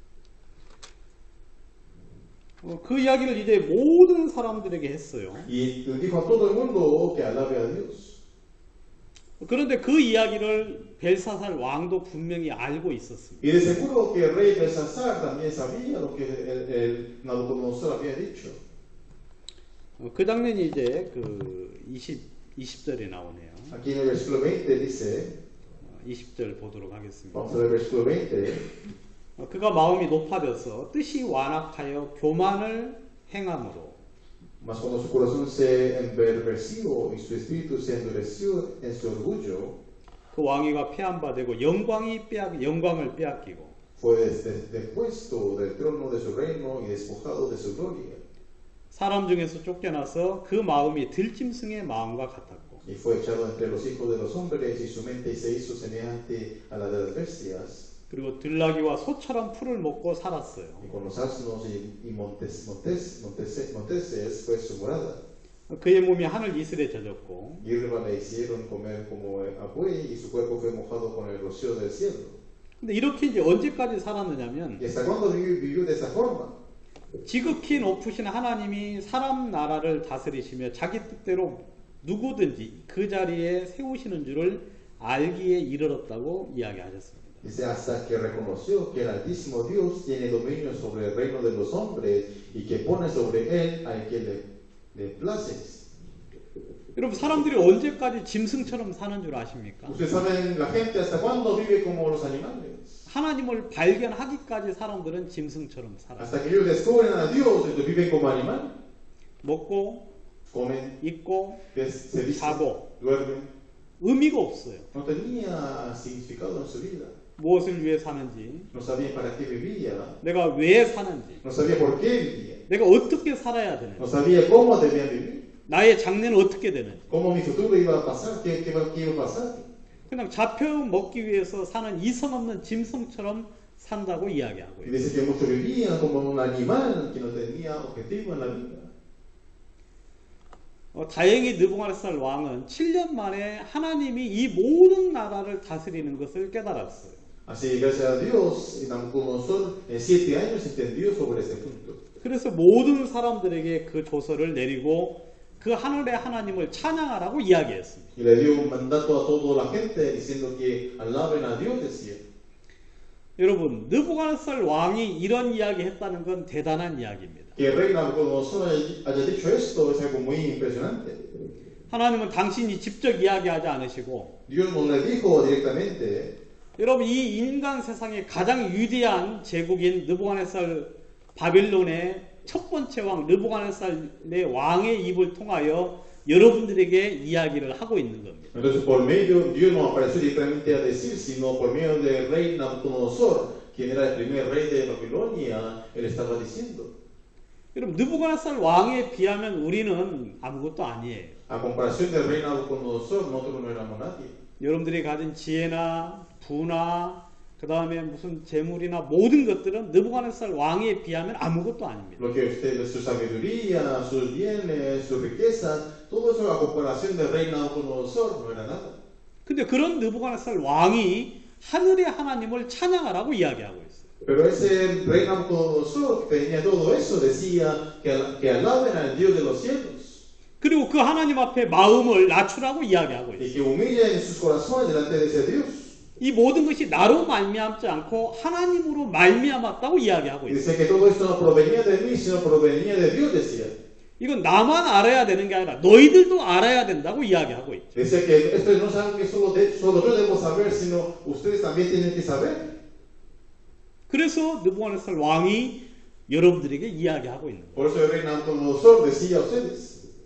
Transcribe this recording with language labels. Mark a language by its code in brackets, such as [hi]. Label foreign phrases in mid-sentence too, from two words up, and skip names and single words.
[ko] 그 이야기를 이제 모든 사람들에게 했어요. [es] Y le dijo a todo el mundo que alabe a Dios. [ko] 그런데 그 이야기를 벨사살 왕도 분명히 알고 있었습니다. [es] Y de seguro que el rey Belsasar también sabía lo que el Nabucodonosor había dicho. [ko] 그 장면이 이제 20절에 나오네요. [es] Aquí en el versículo 20 dice, [ko] 20절 보도록 하겠습니다. [es] vamos a ver el versículo 20. [ko] 그가 마음이 높아져서 뜻이 완악하여 교만을 행함으로 [es] Mas cuando su corazón se enverdeció y su espíritu se endureció en su orgullo, [ko] 그 왕위가 폐한바되고 영광을 빼앗기고 [es] fue depuesto del trono de su reino y despojado de su gloria. [ko] 사람 중에서 쫓겨나서 그 마음이 들짐승의 마음과 같았고 [es] Y fue echado entre los hijos de los hombres y su mente se hizo semejante a la de las bestias. [ko] 그리고 들나귀와 소처럼 풀을 먹고 살았어요. [es] Y con los asnos y monteses fue su morada. [ko] 그의 몸이 하늘 이슬에 젖었고 [es] Hierba le hicieron comer como a buey y su cuerpo fue mojado con el rocío del cielo. [ko] 근데 이렇게 이제 언제까지 살았느냐면 [es] ¿Y hasta cuándo vivió de esa forma? [ko] 지극히 높으신 하나님이 사람 나라를 다스리시며 자기 뜻대로 누구든지 그 자리에 세우시는 줄을 알기에 이르렀다고 이야기하셨습니다. [es] Dice hasta que reconoció que el Altísimo Dios tiene dominio sobre el reino de los hombres y que pone sobre él al que le place. [ko] 여러분 사람들이 언제까지 짐승처럼 사는 줄 아십니까? [es] Ustedes saben la gente hasta cuándo vive como los animales. [ko] 하나님을 발견하기까지 사람들은 짐승처럼 살아요. [es] Hasta que ellos descubren a Dios, ellos viven como animal. [ko] 먹고 [es] Comen, [ko] 입고 [es] se visten, [ko] 자고 [es] duermen. [ko] 의미가 없어요. [es] No tenía significado en su vida. [ko] 무엇을 위해 사는지, [es] No sabía para qué vivía. [ko] 내가 왜 사는지, [es] No sabía por qué vivía. [ko] 내가 어떻게 살아야 되는지, [es] No sabía cómo debía vivir. [ko] 나의 장래는 어떻게 되는지. [es] Cómo mi futuro iba a pasar. ¿Qué iba a pasar? [ko] 그냥 잡혀 먹기 위해서 사는 이성 없는 짐승처럼 산다고 이야기하고 [es] Y [ko] 있어요. [es] dice que muchos vivían como un animal que no tenía objetivo en la vida. [ko] 다행히 느부갓네살 왕은 7년 만에 하나님이 이 모든 나라를 다스리는 것을 깨달았어요. [es] Así, gracias a Dios, Nabucodonosor en 7 años entendió sobre este punto. [ko] 그래서 모든 사람들에게 그 조서를 내리고 그 하늘의 하나님을 찬양하라고 이야기했습니다. [es] Y le dio un mandato a toda la gente diciendo que alaben a Dios, decía. [ko] 여러분, 느부갓네살 왕이 이런 이야기 했다는 건 대단한 이야기입니다. [es] Que el rey Nabucodonosor haya dicho esto es algo muy impresionante. [ko] 하나님은 당신이 직접 이야기하지 않으시고 [es] Dios no le dijo directamente. [ko] 여러분, 이 인간 세상의 가장 위대한 제국인 느부갓네살 바빌론의 첫 번째 왕 느부갓네살의 왕의 입을 통하여 여러분들에게 이야기를 하고 있는 겁니다. [es] Entonces, por medio, Dios no apareció directamente a decir, sino por medio del rey Nabucodonosor, quien era el primer rey de Babilonia, él estaba diciendo. [ko] 여러분, 느부갓네살 왕에 비하면 우리는 아무것도 아니에요. [es] A comparación del rey Nabucodonosor, nosotros no éramos nadie. [ko] 여러분들이 가진 지혜나 부나 그 다음에 무슨 재물이나 모든 것들은 느부갓네살 왕에 비하면 아무것도 아닙니다. [es] Lo que ustedes, su sabiduría, sus bienes, sus riquezas, todo eso a comparación del rey Nabucodonosor no era nada. [ko] 근데 그런 느부갓네살 왕이 하늘의 하나님을 찬양하라고 이야기하고 있어요. [es] Pero ese rey Nabucodonosor que tenía todo eso decía que alaben al Dios de los cielos [ko] 그리고 그 하나님 앞에 마음을 낮추라고 이야기하고 있어요. [es] y que humillen sus corazones delante de ese Dios. [ko] 이 모든 것이 나로 말미암지 않고 하나님으로 말미암았다고 이야기하고 [es] Y [ko] 있어요. [es] dice que todo esto no provenía de mí, sino provenía de Dios, decía. [ko] 이건 나만 알아야 되는 게 아니라 너희들도 알아야 된다고 이야기하고 있죠. [es] Decía que esto no es algo que solo yo debo saber, sino ustedes también tienen que saber. [ko] 그래서 느부갓네살 왕이 여러분들에게 이야기하고 있는 거예요. [es] Por eso el rey Nabucodonosor decía a ustedes.